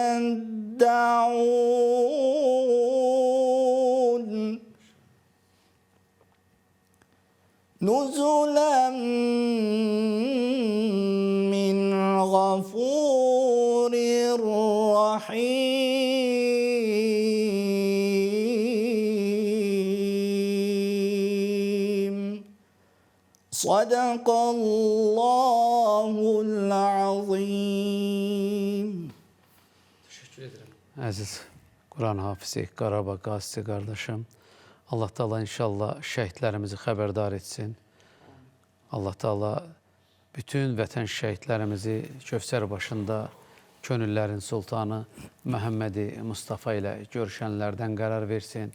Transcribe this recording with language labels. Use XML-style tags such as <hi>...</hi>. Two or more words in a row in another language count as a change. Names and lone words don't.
<ar>تدعون نزلا من غفور رحيم صدق الله العظيم.</ar> <tr>Teşekkür ederim.</tr> <az>Əziz Quran hafizi, Qarabağ qazisi qardaşım, Allah Teala inşallah şəhidlərimizi xəbərdar etsin. Allah Teala bütün vətən şəhidlərimizi Kövsər başında könüllərin sultanı Məhəmmədi Mustafa ilə görüşənlərdən qərar versin.</az>